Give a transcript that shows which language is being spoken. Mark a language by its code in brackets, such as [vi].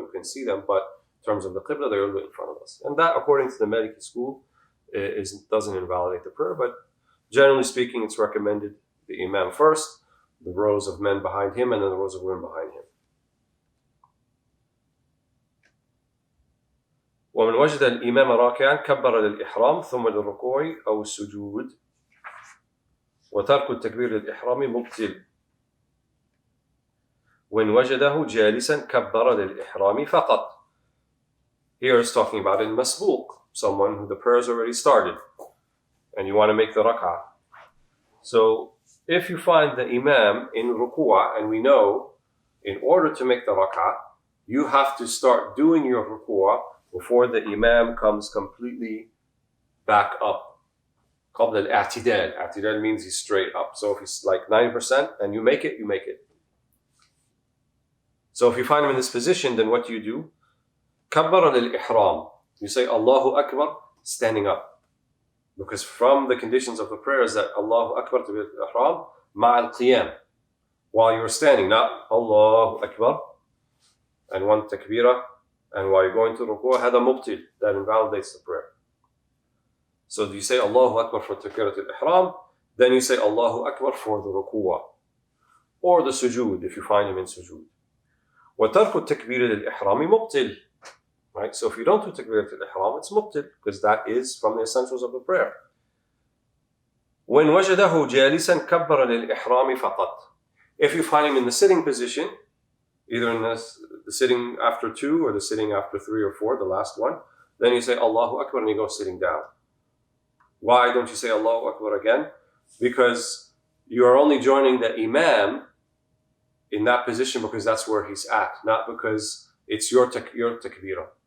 [en] We can see them, but in terms of the qibla, they were a little bit in front of us. And that, according to the Maliki school, doesn't invalidate the prayer, but generally speaking, it's recommended the Imam first, the rows of men behind him, and then the rows of women behind him. [ar] ومن وجد الإمام راكعا كبر للإحرام ثم للركوع أو السجود وترك التكبير للإحرام مبطل. وإن وجده جالسا كبر للإحرام فقط. [en] Here it's talking about in masbuq, someone who the prayer has already started and you want to make the rak'ah. So if you find the Imam in ruku'ah, and we know in order to make the rak'ah, you have to start doing your ruku'ah before the Imam comes completely back up. [ar] قبل الاعتدال. [en] I'tidal means he's straight up. So if he's like 90% and you make it, you make it. So if you find him in this position, then what do you do? [ar] كبر للإحرام. [en] You say Allahu Akbar standing up. Because from the conditions of the prayer is that Allahu Akbar to be al-ihram [ar] مع القيام. [en] While you're standing, not Allahu Akbar and one takbirah, and while you're going to ruku'ah, [ar] هذا مبطل. [en] That invalidates the prayer. So you say Allahu Akbar for takbirat al-ihram, then you say Allahu Akbar for the ruku'ah. Or the sujood, if you find him in sujood. [ar] وترك التكبير للإحرام مبطل. [en] Right? So if you don't do takbirat al-ihram, it's mubtil, because that is from the essentials of the prayer. [ar] وإن وجده جالسا كبر للإحرام فقط. [en] If you find him in the sitting position, either in the sitting after 2 or the sitting after 3 or 4, the last one, then you say Allahu Akbar and you go sitting down. Why don't you say Allahu Akbar again? Because you are only joining the Imam in that position because that's where he's at, not because it's your takbirah.